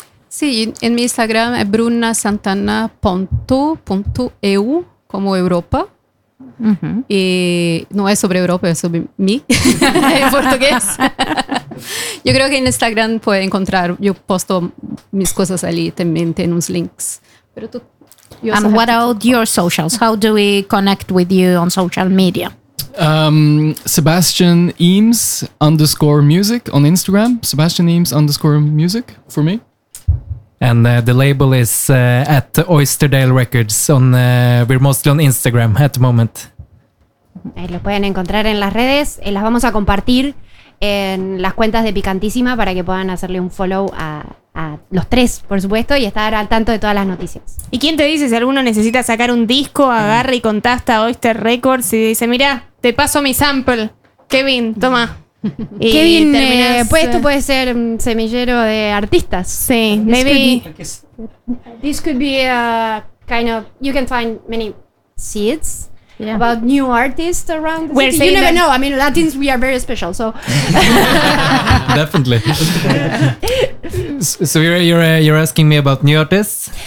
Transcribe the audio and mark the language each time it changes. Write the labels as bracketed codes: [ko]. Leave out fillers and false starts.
[es] Sí, en mi Instagram es brunasantana.eu, como Europa. Uh-huh. Y no es sobre Europa, es sobre mí en portugués. Yo creo que en Instagram puede encontrar, yo posto mis cosas allí también, tengo unos links. Pero tú, [en] and what about your socials? How do we connect with you on social media? Sebastian Eames _ music on Instagram. Sebastian Eames _ music for me. And the label is at Oysterdale Records. We're mostly on Instagram at the moment. [es] Ahí lo pueden encontrar en las redes. Las vamos a compartir en las cuentas de Picantísima para que puedan hacerle un follow a los tres, por supuesto, y estar al tanto de todas las noticias. ¿Y quién te dice si alguno necesita sacar un disco? Agarra y contacta a Oyster Records y dice, mira, te paso mi sample. Kevin, toma. Y Kevin, pues esto puede ser un semillero de artistas. Sí, [en] maybe this could be a kind of, you can find many seeds. about new artists around the city. You never know. I mean, Latins, we are very special. So definitely. So you're asking me about new artists.